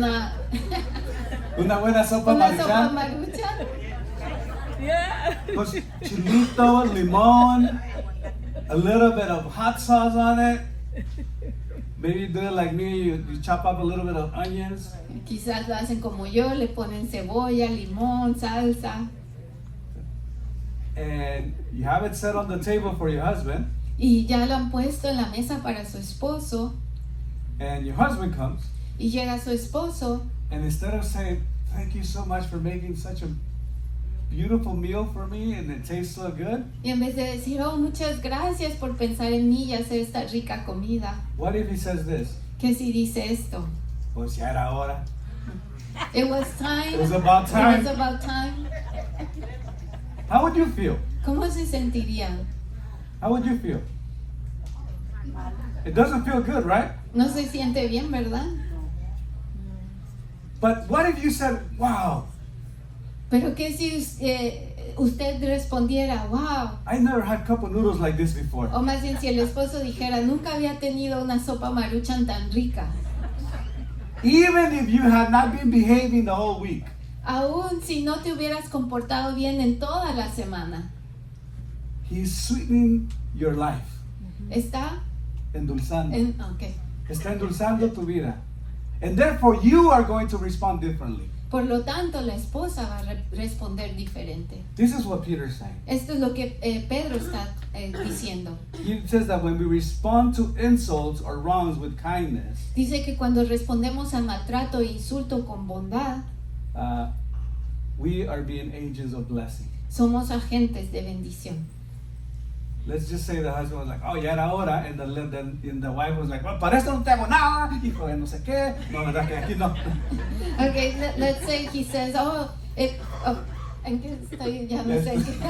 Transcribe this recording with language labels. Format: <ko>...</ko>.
<es>Una buena sopa una sopa maruchan maruchan.</es> <en>Yeah.</en> <es>con chilito, limón,</es> <en>a little bit of hot sauce on it. Maybe you do it like me, you chop up a little bit of onions.</en> <es>Quizás lo hacen como yo, le ponen cebolla, limón, salsa.</es> <en>And you have it set on the table for your husband.</en> <es>Y ya lo han puesto en la mesa para su esposo.</es> <en>And your husband comes.</en> <es>Y llega su esposo.</es> <en>And instead of saying, thank you so much for making such a beautiful meal for me and it tastes so good,</en> <es>Y en vez de decir, oh, muchas gracias por pensar en mí y hacer esta rica comida.</es> <en>what if he says this?</en> <es>¿Qué si dice esto? Pues ya era hora.</es> <en>It was time. It was about time. It was about time. How would you feel?</en> <es>¿Cómo se sentirían?</es> <en>How would you feel? It doesn't feel good, right?</en> <es>No se siente bien, ¿verdad?</es> <en>But what if you said, wow,</en> <es>Pero que si usted respondiera, wow,</es> <en>I never had cup of noodles like this before.</en> <es>o más bien si el esposo dijera, nunca había tenido una sopa Maruchan tan rica.</es> <en>Even if you had not been behaving the whole week,</en> <es>Aún si no te hubieras comportado bien en toda la semana,</es> <en>He's sweetening your life.</en> <es>está Endulzando.</es> <en>okay.</en> <es>Está endulzando tu vida.</es> <en>And therefore you are going to respond differently.</en> <es>Por lo tanto, la esposa va a responder diferente.</es> <en>This is what Peter's saying.</en> <es>Esto es lo que Pedro está diciendo.</es> <en>He says that when we respond to insults or wrongs with kindness,</en> <es>Dice que cuando respondemos al maltrato e insulto con bondad,</es> <en>we are being agents of blessing.</en> <es>somos agentes de bendición.</es> <en>Let's just say the husband was like, oh,</en> <es>ya era hora,</es> <en>and the wife was like, well,</en> <es>para esto no te hago nada, hijo de no sé qué. No, verdad que aquí no.</es> <en>Okay, let's say he says,</en> <es>¿en qué estoy? Ya no sé.</es>